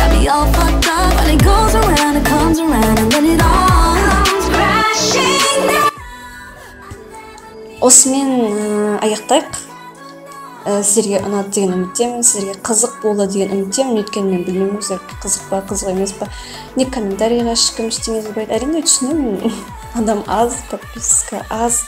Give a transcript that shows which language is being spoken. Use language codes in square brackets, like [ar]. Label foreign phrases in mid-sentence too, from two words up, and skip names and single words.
[en] all fucked up, but it goes around, it comes around, and then it all comes crashing down. [kk] Осымен аяқтайық. Сіздерге ұнады деген үміттемін, сіздерге қызық болды деген үміттемін. Өйткені мен білмеймін, сіздерге қызық па, қызық емес па. Не комментарийға ешкім ештеңе жазбайды. Әрине түсінемін, адам аз, подписка аз.